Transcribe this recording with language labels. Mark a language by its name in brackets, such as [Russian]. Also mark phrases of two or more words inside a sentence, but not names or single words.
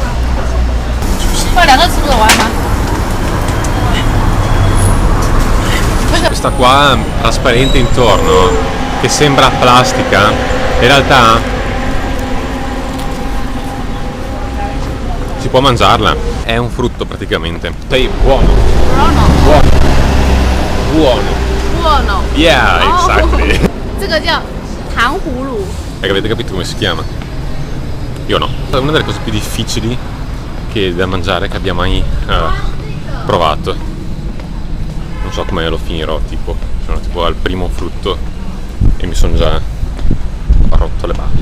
[Italian] Questa qua trasparente intorno, che sembra plastica, in realtà si può mangiarla. È un frutto praticamente. Sei buono. Buono. [English] Yeah, exactly. [Chinese] 这个叫糖葫芦。 [Italian] Avete capito come si chiama? Io no. È una delle cose più difficili da mangiare che abbia mai provato. Non so come lo finirò, tipo. Sono tipo al primo frutto e mi sono già rotto le balle.